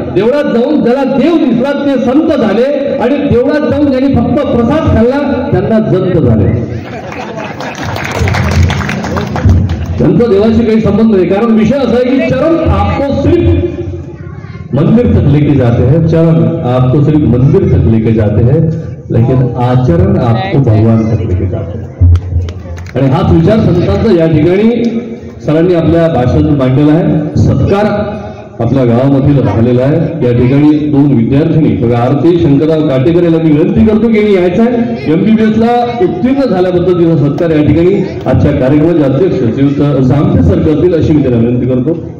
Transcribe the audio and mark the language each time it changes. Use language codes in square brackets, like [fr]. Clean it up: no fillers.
[mr] देवळात जाऊन ज्याला देव दिसला ते संत झाले. आणि देवळात जाऊन ज्यांनी फक्त प्रसाद खाल्ला त्यांना जंत झाले. त्यांचा देवाशी काही संबंध नाही. कारण विषय असा आहे की [hi] चरण आपको सिर्फ मंदिर तक लेके जाते हैं, चरण आपको सिर्फ मंदिर तक लेके जाते हैं, लेकिन आचरण आपको भगवान तक लेके जाते हैं. [mr] आणि हाच विचार संतांचा या ठिकाणी सरांनी आपल्या भाषणातून मांडलेला आहे. सत्कार आपल्या गावामधील राहिलेला आहे. या ठिकाणी 2 विद्यार्थिनी आरती शंकरराव काटेकर यांना मी विनंती करतो की यायचं आहे. MBBS ला उत्तीर्ण झाल्याबद्दल तिचा सत्कार या ठिकाणी आजच्या कार्यक्रमाचे अध्यक्ष श्रीयुत जामते सर करतील अशी मी त्याला विनंती करतो.